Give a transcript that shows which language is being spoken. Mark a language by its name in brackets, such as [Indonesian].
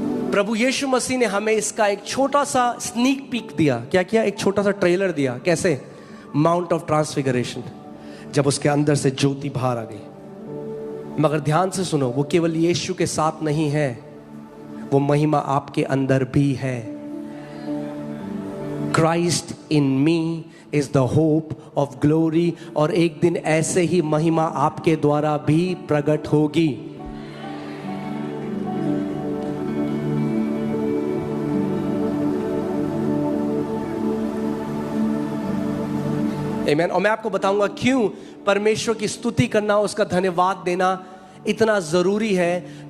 [Hindi] प्रभु यीशु मसीह ने हमें इसका एक छोटा सा स्नीक पीक दिया। क्या किया? एक छोटा सा ट्रेलर दिया। कैसे? माउंट ऑफ ट्रांसफिगरेशन, जब उसके अंदर से ज्योति बाहर आ गई। मगर ध्यान से सुनो, वो केवल यीशु के साथ नहीं है, वो महिमा आपके अंदर भी है। [English] Christ in me is the hope of glory। [Hindi] और एक दिन ऐसे ही महिमा आपके द्वारा भी प्रकट होगी। आमीन। और मैं आपको बताऊंगा क्यों परमेश्वर की स्तुति करना, उसका धन्यवाद देना इतना जरूरी है।